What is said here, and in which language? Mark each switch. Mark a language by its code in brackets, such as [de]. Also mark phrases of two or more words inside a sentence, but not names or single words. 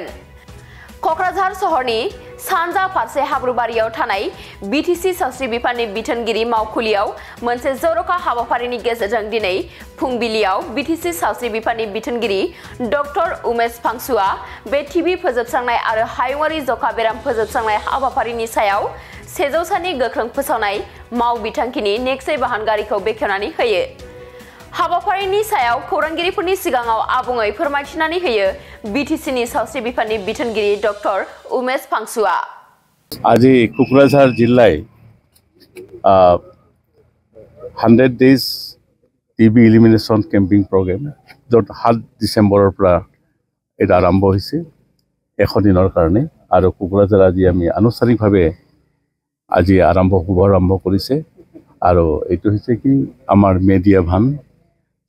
[brx] कक्राझार सहरनि सानजा फारसे हाब्रुबारियाव थानाय बिटिसि सावस्रि बिफाननि बिथोनगिरि मावखुलियाव मोनसे जर'खा हाबाफारिनि गेजेरजों दिनै फुंबिलियाव बिटिसि सावस्रि बिफाननि बिथोनगिरि डक्टर उमेश फांसुआ बे टिभि फोजोबस्रांनाय आरो हायुङारि जखा बेराम फोजोबस्रांनाय हाबाफारिनि सायाव 100 सानि गोख्रों फोसावनाय मावबिथांखिनि निगसय बाहानगारिखौ बेखेवनानै होयो। हाबाफारिनि सायाव खौरांगिरिफोरनि सिगाङाव आबुङै फोरमायथिनानै होयो बिटिसिनि सावस्रि बिफाननि बिथोनगिरि डक्टर उमेश फांसुआ। [as] আজি কোকৰাঝাৰ জিলায় [en] 100 days TB elimination camping program [as] য'ত 7 ডিচেম্বৰৰ পৰা এটা আৰম্ভ হৈছে 100 দিনৰ কাৰণে আৰু কোকৰাঝাৰ আজি আমি আনুষ্ঠানিকভাৱে আজি শুভাৰম্ভ কৰিছে আৰু এইটো হৈছে কি আমাৰ [en] media van [as] যে